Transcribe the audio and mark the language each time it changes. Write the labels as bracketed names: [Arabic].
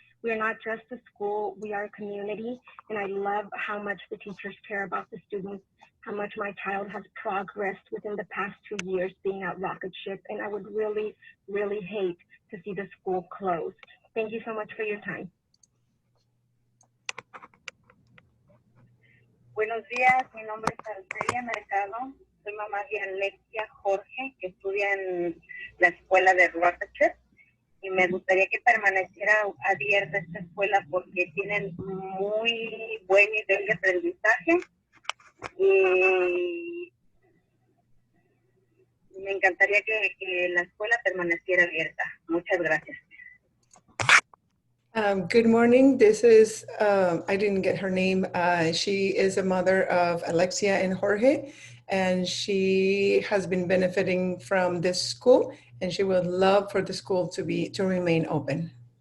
[English] We are not just a school, we are a community. And I love how much the teachers care about the students, how much my child has progressed within the past 2 years being at Rocketship. And I would really, really hate to see the school close. Thank you so much for your time. [Spanish] Buenos días, mi nombre es Arcelia Mercado, soy mamá de Alexia Jorge, que estudia en la escuela de Rocketship, y me gustaría que permaneciera abierta esta escuela porque tienen muy buen nivel de aprendizaje y me encantaría que la escuela permaneciera abierta. Muchas gracias. [English] Good morning. This is, I didn't get her name. She is a mother of Alexia and Jorge, and she has been benefiting from this school, and she would love for the school to remain open.